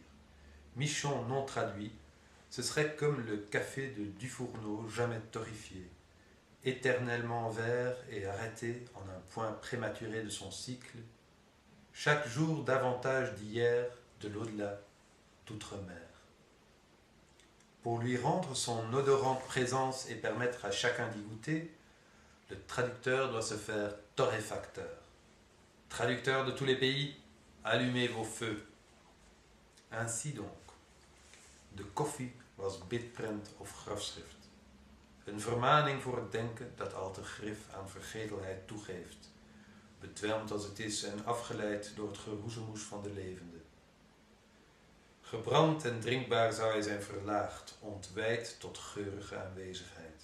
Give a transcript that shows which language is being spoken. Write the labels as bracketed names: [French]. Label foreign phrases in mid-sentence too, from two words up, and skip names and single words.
[French] Michon non traduit, ce serait comme le café de Dufourneau jamais torréfié, éternellement vert et arrêté en un point prématuré de son cycle, chaque jour davantage d'hier, de l'au-delà, d'outre-mer. Pour lui rendre son odorante présence et permettre à chacun d'y goûter, le traducteur doit se faire torréfacteur. Traducteurs de tous les pays, allumez vos feux. Ainsi donc, [Dutch] de koffie was bidprent of grafschrift. Een vermaning voor het denken dat al te grif aan vergetelheid toegeeft. Bedwelmd als het is en afgeleid door het geroezemoes van de levende. Gebrand en drinkbaar zou hij zijn verlaagd, ontwijd tot geurige aanwezigheid.